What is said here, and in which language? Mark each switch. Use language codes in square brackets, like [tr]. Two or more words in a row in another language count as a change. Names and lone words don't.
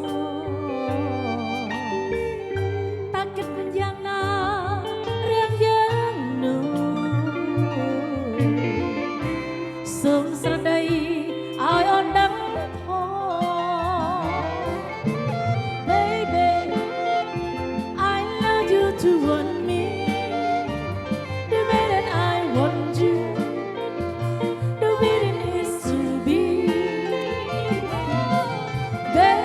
[km] តើគិតយ៉ាងណារឿងយើងនោះសូមស្រដីឲ្យអូនដឹងផង [en] Baby I love you to want me the way that I want you the way it is to be